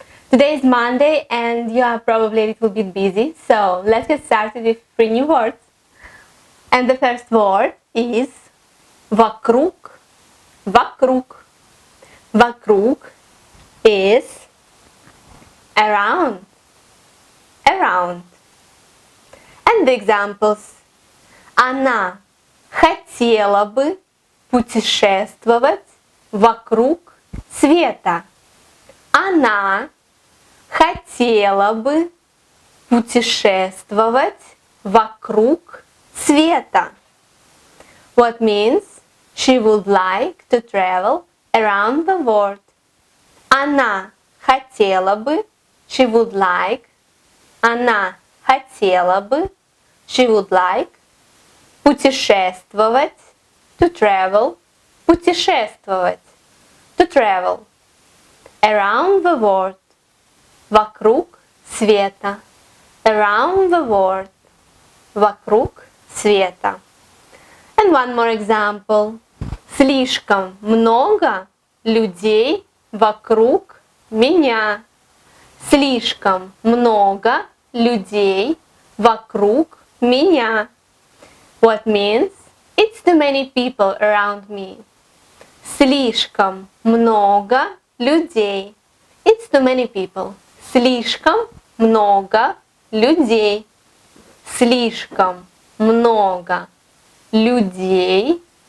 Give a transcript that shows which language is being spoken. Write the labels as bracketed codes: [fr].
[en] Today is Monday and you are probably a little bit busy, so let's get started with 3 new words. And the first word is вокруг. [ru] Вокруг. [en] Вокруг is around. Around. And the examples. [ru] Она хотела бы путешествовать вокруг света. Она хотела бы путешествовать вокруг света. [en] What means she would like to travel around the world. [ru] Она хотела бы, [en] she would like. [ru] Она хотела бы, [en] she would like. Путешествовать, to travel. Путешествовать, to travel. Around the world, [ru] вокруг света. [en] Around the world, [ru] вокруг света. [en] And one more example. [ru] Слишком много людей вокруг меня. Слишком много людей вокруг меня. [en] What means? It's too many people around me. [ru] Слишком много людей. [en] It's too many people. [ru] Слишком много людей. Слишком много людей.